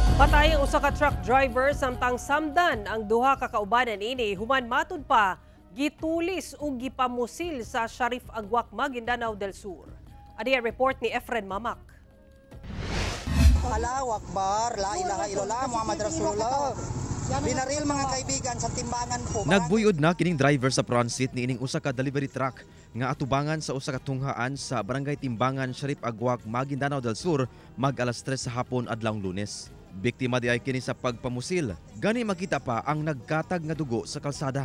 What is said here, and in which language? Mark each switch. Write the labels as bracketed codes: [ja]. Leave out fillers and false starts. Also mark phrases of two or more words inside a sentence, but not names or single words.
[ceb] Patay ang usa ka truck driver samtang samdan ang duha ka kaubanan ini human matud pa gitulis ug gipamusil sa Sharif Agwak, Maguindanao del Sur. Adi ang report ni Efren Mamak. [ar] الله أكبر، لا إله إلا الله، محمد رسول الله. [tl] Binaril mga kaibigan sa timbangan po. [ceb] Nagbuyod na kining driver sa transit ni ining usa ka delivery truck nga atubangan sa usa ka tunghaan sa barangay Timbangan, Sharif Agwak, Maguindanao del Sur mag-alas 3 sa hapon adlawng Lunes. Biktima di ay kini sa pagpamusil. Gani makita pa ang nagkatag nga dugo sa kalsada.